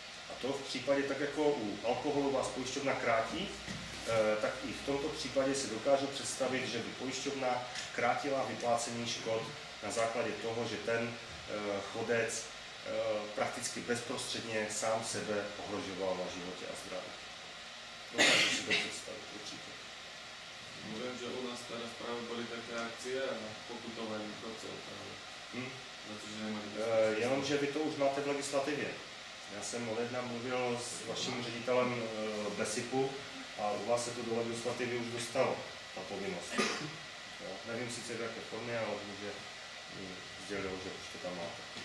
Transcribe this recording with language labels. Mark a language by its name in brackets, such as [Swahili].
[Czech] A to v případě, tak jako u alkoholu vás pojišťovna krátí, tak i v tomto případě si dokážu představit, že by pojišťovna krátila vyplácení škod na základě toho, že ten chodec prakticky bezprostředně sám sebe ohrožoval na životě a zdraví. Dokážu si to představit určitě. [Slovak] Viem, že u nás teraz práve boli také akcie a pokutovali chodcov práve. Za to, že nemali [Czech] Jenomže vy to už máte v legislativě. Já jsem odjedna mluvil s vaším ředitelem BESIPu a u vás se to do legislativy už dostalo, ta povinnost. Nevím sice v jaké formě, ale že mi sdělil, že už to tam máte.